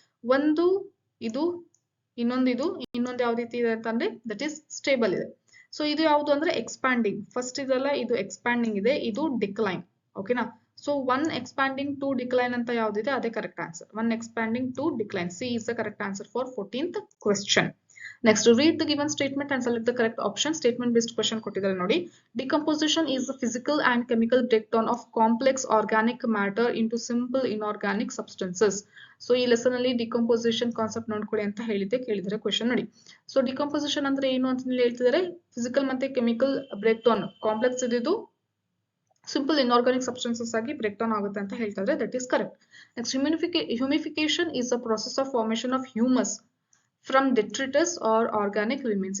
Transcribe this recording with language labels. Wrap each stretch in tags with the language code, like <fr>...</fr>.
<kn>ಒಂದು ಇದು, ಇನ್ನೊಂದು ಯಾವ ರೀತಿ ಇದೆ ಅಂತಂದ್ರೆ ದಟ್ ಈಸ್ ಸ್ಟೇಬಲ್ ಇದೆ. ಸೊ ಇದು ಯಾವುದು ಅಂದ್ರೆ ಎಕ್ಸ್ಪ್ಯಾಂಡಿಂಗ್. ಫಸ್ಟ್ ಇದೆಲ್ಲ ಇದು ಎಕ್ಸ್ಪ್ಯಾಂಡಿಂಗ್ ಇದೆ, ಇದು ಡಿಕ್ಲೈನ್. ಓಕೆನಾ? ಸೊ 1 ಎಕ್ಸ್ಪ್ಯಾಂಡಿಂಗ್ 2 ಡಿಕ್ಲೈನ್ ಅಂತ ಯಾವ್ದಿದೆ ಅದೇ correct answer.</kn> <en>1 expanding 2 decline. C is the correct answer for 14th question. Next, read the given statement and select the correct option. Statement based question</en> <kn>ಕೊಟ್ಟಿದ್ದಾರೆ ನೋಡಿ.</kn> <en>Decomposition is the physical and chemical breakdown of complex organic matter into simple inorganic substances.</en> <kn>So ಈ lesson ಅಲ್ಲಿ decomposition concept ನೋಡ್ಕೊಳ್ಳಿ ಅಂತ ಕೇಳಿದ್ದಾರೆ question ನೋಡಿ. So decomposition ಅಂದ್ರೆ ಏನು ಅಂತ ಹೇಳ್ತಿದ್ದಾರೆ, ಫಿಸಿಕಲ್ ಮತ್ತೆ ಕೆಮಿಕಲ್ ಬ್ರೇಕ್ ಡೌನ್, ಕಾಂಪ್ಲೆಕ್ಸ್ ಇದ್ದು ಸಿಂಪಲ್ ಇನ್ಆರ್ಗಾನಿಕ್ ಸಬ್ಸ್ಟೆನ್ಸಸ್ ಆಗಿ ಬ್ರೇಕ್ ಡೌನ್ ಆಗುತ್ತೆ ಅಂತ ಹೇಳ್ತಾ ಇದ್ದಾರೆ.</kn> <en>That is correct. Next, humification is a process of formation of humus from detritus or organic remains.</en>